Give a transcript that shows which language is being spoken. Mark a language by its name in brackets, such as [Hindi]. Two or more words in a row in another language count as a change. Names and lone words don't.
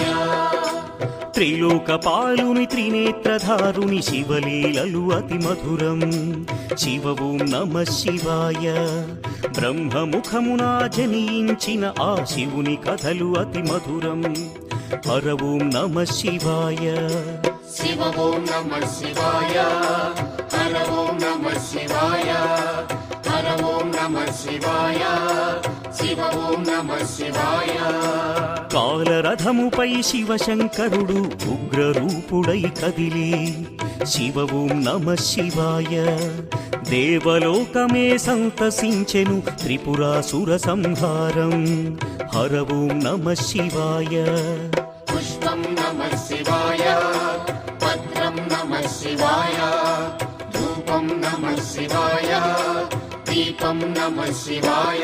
[Telugu] త్రిలోకపాలుని త్రినేత్రధారుని శివలీలలు అతి మధురం [Sanskrit] శివ ఓం నమ శివాయ [Telugu] బ్రహ్మముఖమున జనించిన ఆ శివుని కథలు అతి మధురం [Sanskrit] హర ఓం నమ శివాయ शिव ॐ नमः शिवाय हर ॐ नमः शिवाय हर ॐ नमः शिवाय शिव ॐ नमः शिवाय [Telugu] కాలరథముపై శివశంకరుడు ఉగ్రరూపుడై కదిలి [Sanskrit] శివ ఓం నమ శివాయ [Telugu] దేవలోకమే సంతసించెను త్రిపురాసుర సంహారం [Sanskrit] హర ఓం నమ శివాయ पुष्पं नमः शिवाय पत्रं नमः शिवाय धूपं नमः शिवाय दीपं नमः शिवाय